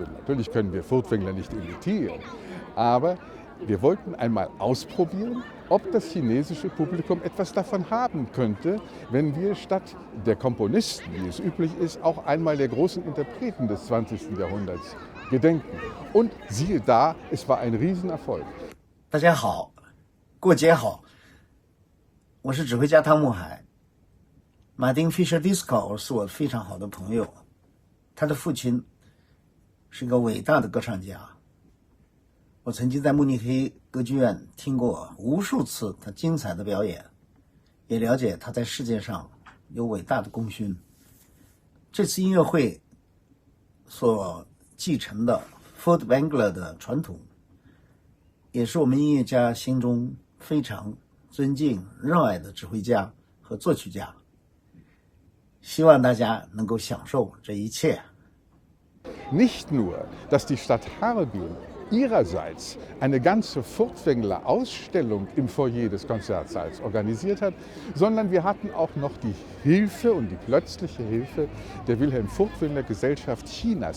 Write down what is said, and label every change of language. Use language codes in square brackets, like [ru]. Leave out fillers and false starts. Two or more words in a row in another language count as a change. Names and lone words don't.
[de] Natürlich können wir Furtwängler nicht imitieren, aber wir wollten einmal ausprobieren, ob das chinesische Publikum etwas davon haben könnte, wenn wir statt der Komponisten, wie es üblich ist, auch einmal der großen Interpreten des 20. Jahrhunderts gedenken. Und siehe da, es war ein Riesenerfolg. [zh] 大家好，过节好，我是指挥家汤沐海。马丁 Fischer Dieskau 是我非常好的朋友，他的父亲是一个伟大的歌唱家。我曾经在慕尼黑歌剧院听过无数次他精彩的表演，也了解他在世界上有伟大的功勋。这次音乐会所继承的 Furtwängler 的传统，也是我们音乐家心中非常尊敬、热爱的指挥家和作曲家。希望大家能够享受这一切。 [de] Nicht nur, dass die Stadt Harbin ihrerseits eine ganze Furtwängler-Ausstellung im Foyer des Konzertsaals organisiert hat, sondern wir hatten auch noch die Hilfe und die plötzliche Hilfe der Wilhelm Furtwängler Gesellschaft Chinas.